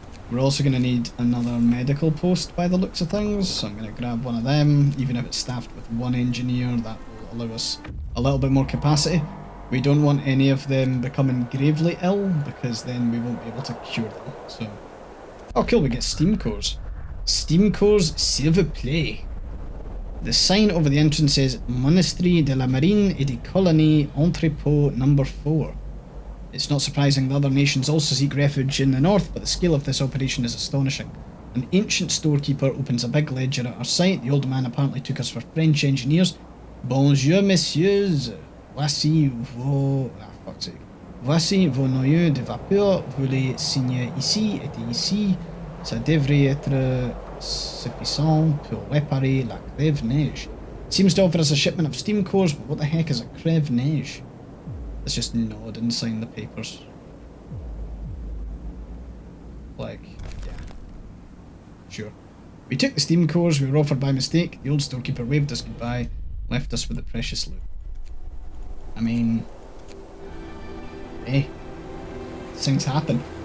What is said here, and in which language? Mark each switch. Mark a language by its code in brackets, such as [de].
[en] We're also going to need another medical post by the looks of things, so I'm going to grab one of them. Even if it's staffed with one engineer, that will allow us a little bit more capacity. We don't want any of them becoming gravely ill, because then we won't be able to cure them. So, oh cool, we get steam cores. [fr] Steam cores, s'il vous plaît. [en] The sign over the entrance says Monastery de la Marine et des Colonies Entrepôt No. 4. It's not surprising that other nations also seek refuge in the north, but the scale of this operation is astonishing. An ancient storekeeper opens a big ledger at our site. The old man apparently took us for French engineers. [fr] Bonjour, messieurs. Voici vos... [en] fuck's sake. [fr] Voici vos noyaux de vapeur. Vous les signez ici et ici. Ça devrait être suffisant pour réparer la Crève Neige. [en] Seems to offer us a shipment of steam cores, but what the heck is a Crève Neige? Let's just nod and sign the papers. Like, yeah. Sure. We took the steam cores we were offered by mistake. The old storekeeper waved us goodbye, left us with the precious loot. I mean... hey. Things happen.